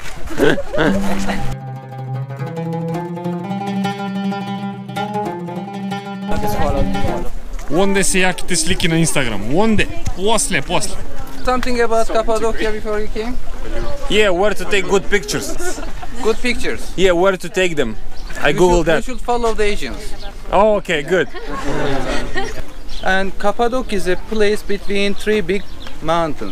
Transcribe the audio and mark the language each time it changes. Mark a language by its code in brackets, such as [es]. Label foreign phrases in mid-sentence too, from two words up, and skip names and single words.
[mk] Онде се јаките слики на Инстаграм. Онде. После. [en] Something about Cappadocia before you came? Yeah, where to take good pictures. Good pictures. Yeah, where to take them. I googled that. You should follow the Asians. Oh, okay, good. And Cappadocia is a place between 3 big mountains.